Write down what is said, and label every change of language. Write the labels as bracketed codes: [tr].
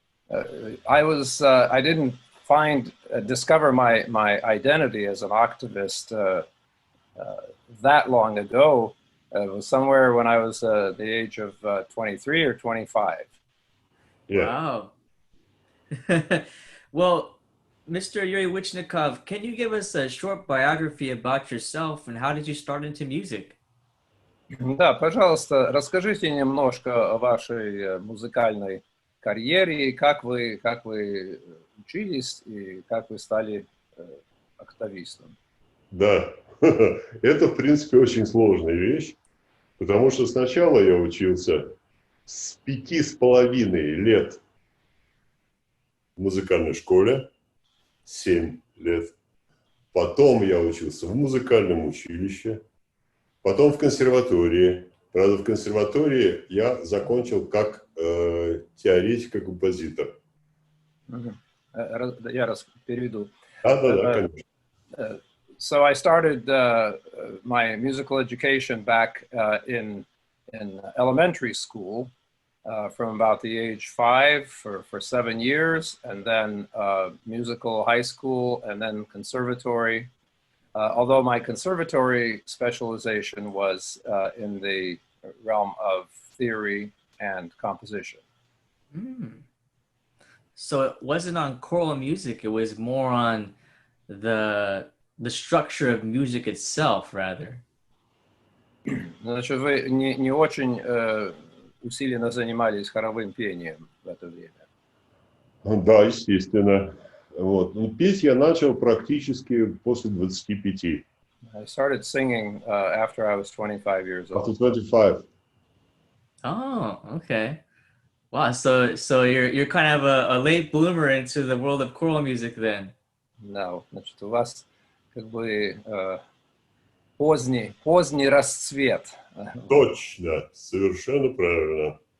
[en] I didn't discover my identity as an octavist that long ago. It was somewhere when I was the age of 23 or 25. Yeah. Wow. Well, Mr. Yuri Wichniakov, can you give us a short biography about yourself and how did you start into music? [ru] Да, пожалуйста, расскажите немножко о вашей музыкальной карьере, как вы учились и как вы стали октавистом. Да, это, в принципе, очень сложная вещь, потому что сначала я учился с 5,5 лет в музыкальной школе, 7 лет. Потом я учился в музыкальном училище, потом в консерватории. Правда, в консерватории я закончил как теоретик и композитор. Я переведу. Да, конечно. [en] So I started my musical education back in elementary school from about the age 5 for 7 years, and then musical high school, and then conservatory. Although my conservatory specialization was in the realm of theory and composition. Mm. So it wasn't on choral music, it was more on the structure of music itself, rather. [ru] Значит, вы не очень усиленно занимались хоровым пением в это время. Да, естественно. Вот. Ну, петь я начал практически после 25. [en] I started singing after I was 25 years old. After 25. Oh, okay. Wow, so you're kind of a late bloomer into the world of choral music then. No, [ru] значит, у вас как бы поздний расцвет. Точно, совершенно правильно.